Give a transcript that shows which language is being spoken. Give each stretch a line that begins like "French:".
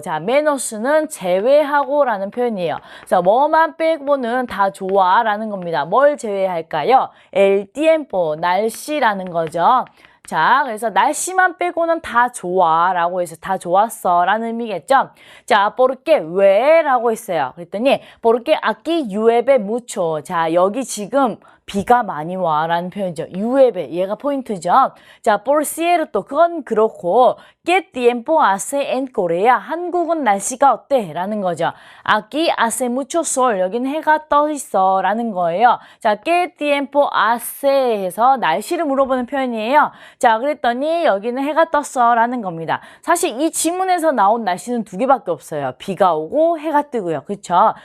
Korean: 자, 메노스는 제외하고 라는 표현이에요. 그래서 뭐만 빼고는 다 좋아 라는 겁니다. 뭘 제외할까요?
Spanish: el tiempo,
Korean: 날씨라는 거죠. 자, 그래서 날씨만 빼고는 다 좋아 라고 해서 다 좋았어 라는 의미겠죠. 자, porque 왜 라고 했어요. 그랬더니
Spanish: porque aquí llueve mucho.
Korean: 자, 여기 지금 비가 많이 와 라는 표현이죠. llueve, 얘가 포인트죠.
Spanish: 자, por cierto,
Korean: 그건 그렇고
Spanish: ¿Qué tiempo hace en Corea?
Korean: 한국은 날씨가 어때? 라는 거죠.
Spanish: Aquí hace mucho sol.
Korean: 여기는 해가 떠 있어 라는 거예요.
Spanish: 자, ¿Qué tiempo hace?
Korean: 해서 날씨를 물어보는 표현이에요. 자, 그랬더니 여기는 해가 떴어 라는 겁니다. 사실 이 지문에서 나온 날씨는 두 개밖에 없어요. 비가 오고 해가 뜨고요. 그쵸?